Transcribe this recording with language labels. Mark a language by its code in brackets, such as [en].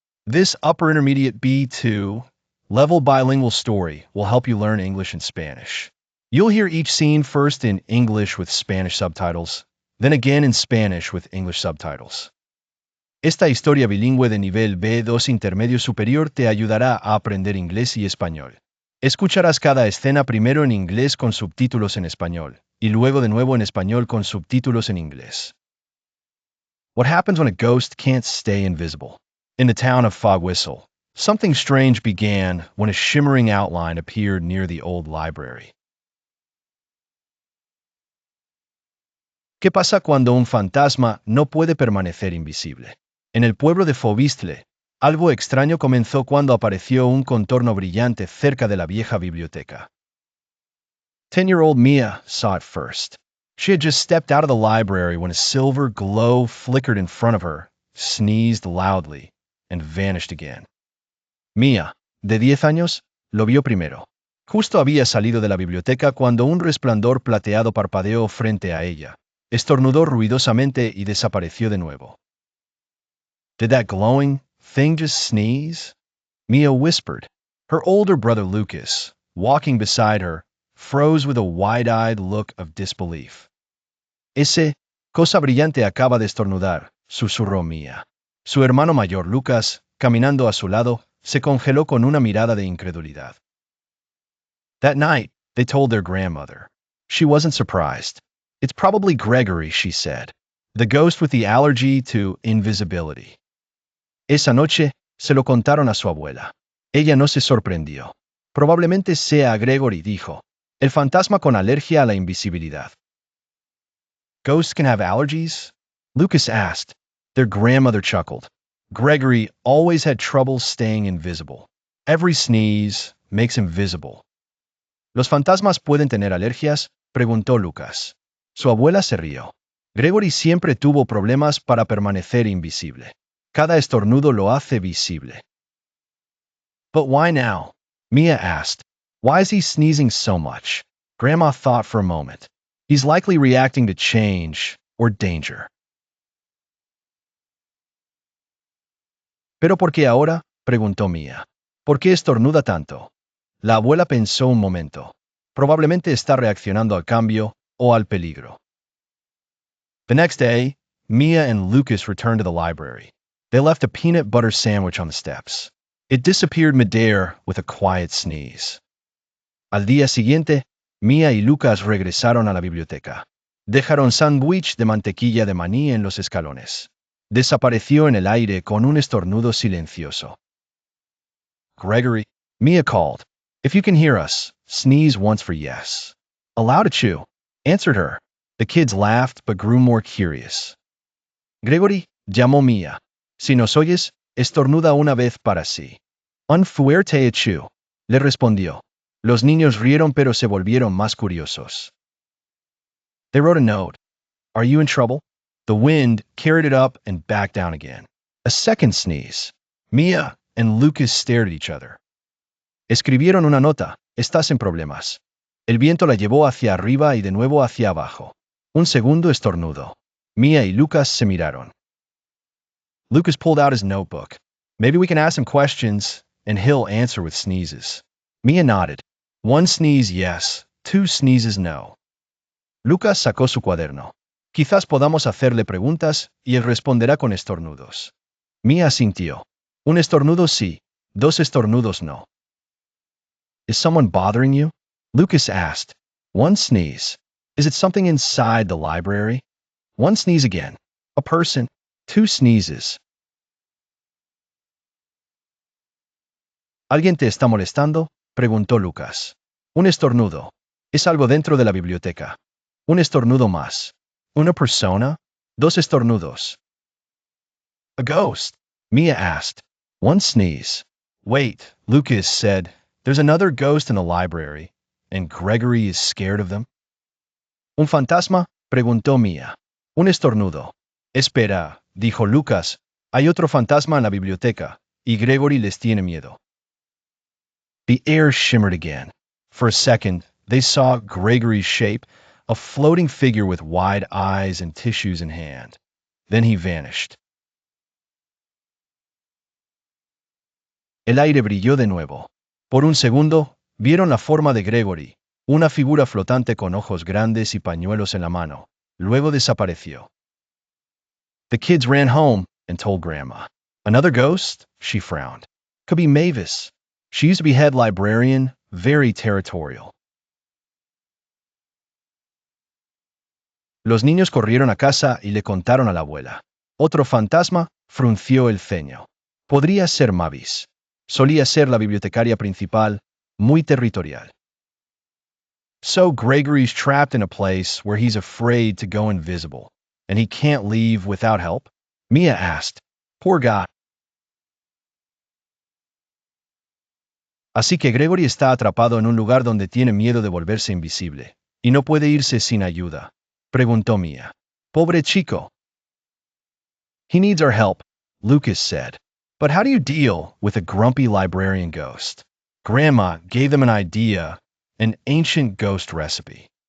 [en] This upper intermediate B2 level bilingual story will help you learn English and Spanish. You'll hear each scene first in English with Spanish subtitles, then again in Spanish with English subtitles. [es] Esta historia bilingüe de nivel B2 intermedio superior te ayudará a aprender inglés y español. Escucharás cada escena primero en inglés con subtítulos en español, y luego de nuevo en español con subtítulos en inglés. [en] What happens when a ghost can't stay invisible? In the town of Fog Whistle, something strange began when a shimmering outline appeared near the old library. [es] ¿Qué pasa cuando un fantasma no puede permanecer invisible? En el pueblo de Fauvistle, algo extraño comenzó cuando apareció un contorno brillante cerca de la vieja biblioteca. [en] 10-year-old Mia saw it first. She had just stepped out of the library when a silver glow flickered in front of her, sneezed loudly, and vanished again. [es] Mia, de 10 años, lo vio primero. Justo había salido de la biblioteca cuando un resplandor plateado parpadeó frente a ella. Estornudó ruidosamente y desapareció de nuevo. [en] Did that glowing thing just sneeze? Mia whispered. Her older brother Lucas, walking beside her, froze with a wide-eyed look of disbelief. [es] Ese cosa brillante acaba de estornudar, susurró Mia. Su hermano mayor Lucas, caminando a su lado, se congeló con una mirada de incredulidad. [en] That night, they told their grandmother. She wasn't surprised. It's probably Gregory, she said. The ghost with the allergy to invisibility. [es] Esa noche, se lo contaron a su abuela. Ella no se sorprendió. Probablemente sea Gregory, dijo. El fantasma con alergia a la invisibilidad. [en] Ghosts can have allergies? Lucas asked. Their grandmother chuckled. Gregory always had trouble staying invisible. Every sneeze makes him visible. [es] ¿Los fantasmas pueden tener alergias? Preguntó Lucas. Su abuela se rió. Gregory siempre tuvo problemas para permanecer invisible. Cada estornudo lo hace visible. [en] But why now? Mia asked. Why is he sneezing so much? Grandma thought for a moment. He's likely reacting to change or danger. [es] ¿Pero por qué ahora? Preguntó Mia. ¿Por qué estornuda tanto? La abuela pensó un momento. Probablemente está reaccionando al cambio o al peligro. [en] The next day, Mia and Lucas returned to the library. They left a peanut butter sandwich on the steps. It disappeared midair with a quiet sneeze. [es] Al día siguiente, Mia y Lucas regresaron a la biblioteca. Dejaron sándwich de mantequilla de maní en los escalones. Desapareció en el aire con un estornudo silencioso. [en] Gregory, Mia called. If you can hear us, sneeze once for yes. Allow to chew, answered her. The kids laughed but grew more curious. [es] Gregory, llamó Mia. Si nos oyes, estornuda una vez para sí. Un fuerte echu, le respondió. Los niños rieron pero se volvieron más curiosos. [en] They wrote a note. Are you in trouble? The wind carried it up and back down again. A second sneeze. Mia and Lucas stared at each other. [es] Escribieron una nota. Estás en problemas. El viento la llevó hacia arriba y de nuevo hacia abajo. Un segundo estornudo. Mia y Lucas se miraron. [en] Lucas pulled out his notebook. Maybe we can ask him questions, and he'll answer with sneezes. Mia nodded. One sneeze, yes. Two sneezes, no. [es] Lucas sacó su cuaderno. Quizás podamos hacerle preguntas y él responderá con estornudos. Mia asintió. Un estornudo sí, dos estornudos no. [en] Is someone bothering you? Lucas asked. One sneeze. Is it something inside the library? One sneeze again. A person. Two sneezes. [es] ¿Alguien te está molestando? Preguntó Lucas. Un estornudo. Es algo dentro de la biblioteca. Un estornudo más. Una persona. Dos estornudos. [en] A ghost? Mia asked. One sneeze. Wait, Lucas said. There's another ghost in the library, and Gregory is scared of them. [es] ¿Un fantasma? Preguntó Mia. Un estornudo. Espera, dijo Lucas. Hay otro fantasma en la biblioteca, y Gregory les tiene miedo. [en] The air shimmered again. For a second, they saw Gregory's shape, a floating figure with wide eyes and tissues in hand. Then he vanished. [es] El aire brilló de nuevo. Por un segundo, vieron la forma de Gregory, una figura flotante con ojos grandes y pañuelos en la mano. Luego desapareció. [en] The kids ran home and told Grandma. Another ghost? She frowned. Could be Mavis. She used to be head librarian, very territorial. [es] Los niños corrieron a casa y le contaron a la abuela. Otro fantasma frunció el ceño. Podría ser Mavis. Solía ser la bibliotecaria principal, muy territorial. [en] So Gregory's trapped in a place where he's afraid to go invisible, and he can't leave without help? Mia asked. Poor guy. [es] Así que Gregory está atrapado en un lugar donde tiene miedo de volverse invisible, y no puede irse sin ayuda, preguntó Mia. Pobre chico. [en] He needs our help, Lucas said. But how do you deal with a grumpy librarian ghost? Grandma gave them an idea, an ancient ghost recipe.